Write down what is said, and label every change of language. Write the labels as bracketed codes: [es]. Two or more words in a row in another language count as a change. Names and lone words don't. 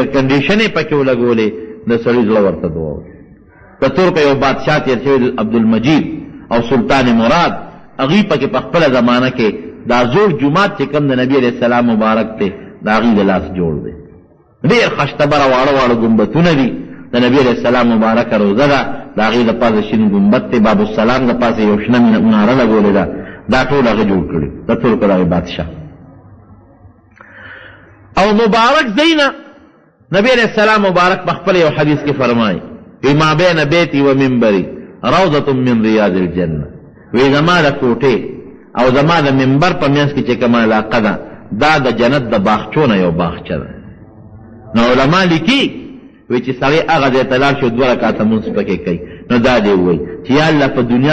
[ps] کنډیشن یې پکې ولګولې د سړي زړه ورته دعا د ترکه یو بادشاه تېر شوی عبدالمجید او سلطان مراد هغوی پکې په خپله زمانه کې دا زوړ جومات چې کوم د نبي [ar] علیه السلام [ps] مبارک دی د هغوی د لاس جوړ دی ډېر خشتبره واړه واړه ګمبتونه دي د نبي [ar] علیه السلام [ps] مبارکه روزه ده د هغې د پاسه شین ګمبت دی باب السلام د پاسه یو شنه مناره لګولې ده دا ټول هغه جوړ کړي د ترکو د هغې بادشاه او مبارک زینه نبی [ar] علیہ السلام [ps] مبارک بخپل یو حدیث کې فرمایي [ar] ما بین بیتی و منبری روضة من ریاض الجنه [ps] وی زما د کوټې او زما د منبر په منځ کې چې کومه علاقه ده دا د جنت د باغچو نه یو باغچه ده نو علما لیکي وی چې سړی هغه ځای ته لاړ شي 2 رکعته لمونځ پکې کوي نو دا دې ووایي چې [ar] یا الله [ps] په دنیا